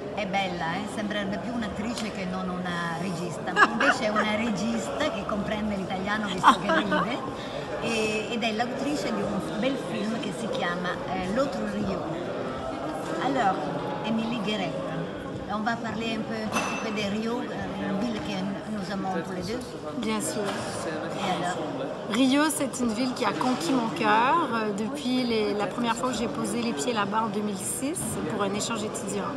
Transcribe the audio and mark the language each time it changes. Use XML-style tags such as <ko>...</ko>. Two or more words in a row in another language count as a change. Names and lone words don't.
<it>bella, sembrerebbe più un'attrice che non una regista, ma invece è una regista che comprende l'italiano visto che ride, ed è l'autrice di un bel film che si chiama L'autre Rio.</it> <fr>Alors, Émilie Guéret, on va parler un petit peu des Rio, une ville que nous aimons tous les deux. Bien sûr. Et alors? Rio, c'est une ville qui a conquis mon cœur depuis la première fois que j'ai posé les pieds là-bas en 2006 pour un échange étudiant.</fr>